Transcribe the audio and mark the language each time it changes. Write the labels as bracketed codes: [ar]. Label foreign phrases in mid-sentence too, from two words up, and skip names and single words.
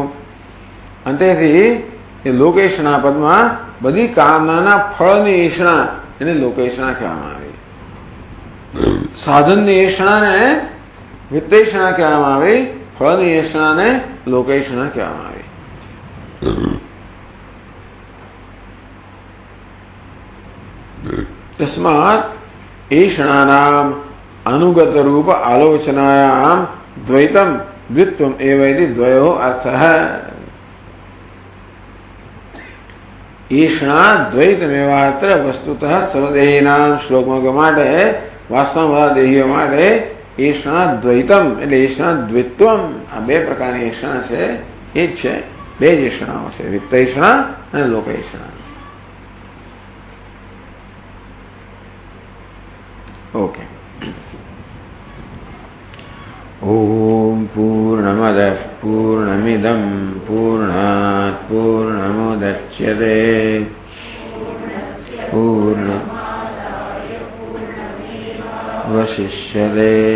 [gu] અને તેથી એ લોકેષણા પદમાં બધી કામનાના ફળની એષણા એને લોકેષણા કહેવામાં આવી. સાધનની એષણાને વિત્તેષણા કહેવામાં આવી, ફળની એષણાને લોકેષણા કહેવામાં આવી. [sa] तस्मात् एषणानाम् अनुगत रूप आलोचनायाम् द्वैतम द्वित्वम एवं द्वयो अर्थः. एषणा द्वैतमेवात्र वस्तुतः सर्वदेहिनां [gu] श्लोकમાં માટે વાસ્તવમાં બધા દેહીઓ માટે [sa] એષણા દ્વૈતમ [gu] એટલે [sa] એષણા દ્વિત્વમ, [gu] આ બે પ્રકારની એષણા છે એ જ છે. બે જ એષણાઓ છે, વિત્તેષણા અને લોકેષણા. [en] ओके. [sa] ओम पूर्णमदः पूर्णमिदं पूर्णात् पूर्णमुदच्यते पूर्णमेवावशिष्यते.